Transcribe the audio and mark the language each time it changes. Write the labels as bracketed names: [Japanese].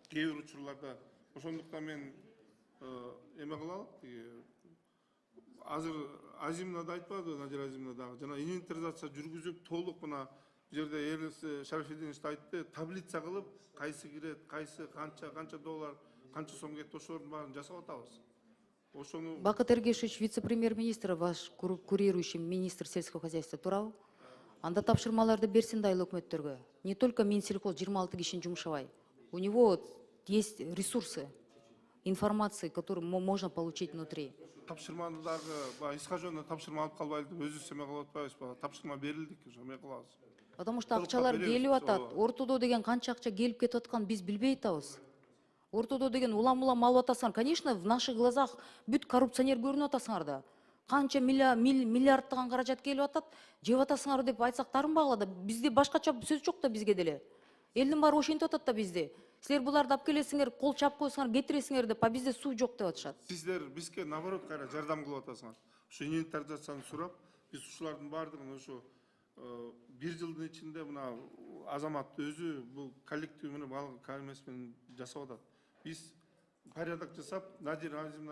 [Kyrgyz] Кээ бир учурларда ошондуктан мен эме кылалык. Азыр Азимна да айтпады, Надир Азимна дагы. Жана инвентаризация жүргүзүп, толук мына бу жерде Эрлис Шарафиддинович айтты, таблица кылып, кайсы кирет, кайсы канча доллар, канча сом кетти, ошолордун баарын жасап атабыз. Ошону [Russian] Бакыт Эргешевич, вице-премьер-министр, ваш курирующий министр сельского хозяйства туурабы? [Kyrgyz] Анда тапшырмаларды берсин да айыл өкмөттөргө. [Russian] Не только Минсельхоз 26 [Kyrgyz] кишини жумшабай. [Russian] У него есть ресурсы, информации, которые можно получить внутри. [Kyrgyz] тапшырманы дагы Исхажоновдон тапшырма алып калбайлы деп өзүбүз эме кылып атпайбызбы? Тапшырма берилди, эме кылабыз. [Russian] Потому что [Kyrgyz] Толуктап акчалар беребиз, келип атат. ооба. Ортодо деген канча акча келип кетип атканын биз билбей атабыз. Ортодо деген улам алып атасыңар. [Russian] Конечно, в наших глазах [Kyrgyz] бүт коррупционер көрүнүп атасыңар да. Канча миллиардтаган каражат келип атат, жеп атасыңар деп айтсак тарынбагыла да. Бизде башкача сөз жок да бизге деле. Элдин баары ошентип атат да бизде. Силер буларды алып келесиңер, кол чап койсуңар, кетиресиңер деп, а бизде суу жок деп атышат. Сиздер бизге наоборот кайра жардам кылып атасыңар. Ушу инвентаризацияны сурап, биз ушулардын баардыгын ошо 1 жылдын ичинде мына Азамат өзү бул коллектив менен баардык эмес менен жасап атат. Биз порядок жасап, Надир Азимовна